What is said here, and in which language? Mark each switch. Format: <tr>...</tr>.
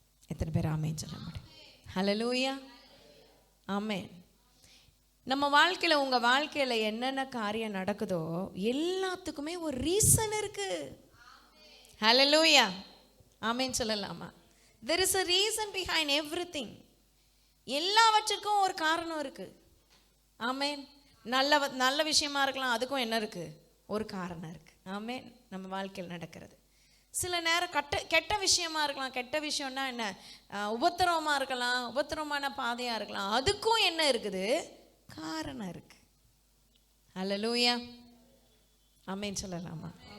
<ta>எத்தனை பேர் ஆமென் சொல்ல முடியும்? ஹல்லேலூயா. ஆமென். நம்ம வாழ்க்கையில், உங்கள் வாழ்க்கையில் என்னென்ன காரியம் நடக்குதோ எல்லாத்துக்குமே ஒரு ரீசன் இருக்கு. ஹல்லேலூயா. ஆமென் சொல்லலாமா?</ta> <en>there is a reason behind everything.</en> <ta>எல்லாவற்றுக்கும் ஒரு காரணம் இருக்கு. ஆமென். நல்ல விஷயமா இருக்கலாம், அதுக்கும் என்ன இருக்கு? ஒரு காரணம் இருக்கு. ஆமென். நம்ம வாழ்க்கையில் நடக்கிறது சில நேரம் கெட்ட விஷயமா இருக்கலாம். கெட்ட விஷயம்னா என்ன? உபத்திரவமாக இருக்கலாம், உபத்திரவமான பாதையாக இருக்கலாம். அதுக்கும் என்ன இருக்குது? காரணம் இருக்கு. ஹல்லேலூயா. ஆமென் சொல்லலாமா?</ta>